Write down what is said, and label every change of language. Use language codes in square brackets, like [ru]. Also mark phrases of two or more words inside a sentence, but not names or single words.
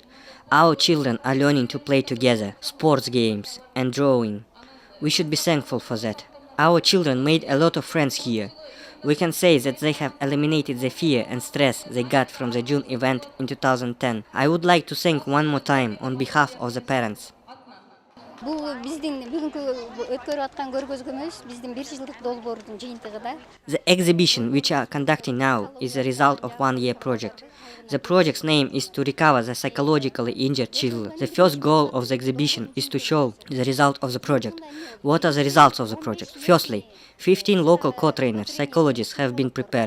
[en] Our children are learning to play together, sports games and drawing. We should be thankful for that. Our children made a lot of friends here. We can say that they have eliminated the fear and stress they got from the June event in 2010. I would like to thank one more time on behalf of the parents. [ky] Бул биздин бүгүнкү өткөрүп аткан көргөзмөбүз биздин 1 жылдык долбоордун жыйынтыгы да. [en] The exhibition which are conducting now is a result of 1-year project. The project's name is to recover the psychologically injured children. The first goal of the exhibition is to show the result of the project. What are the results of the project? Firstly, 15 local co-trainers, psychologists have been prepared.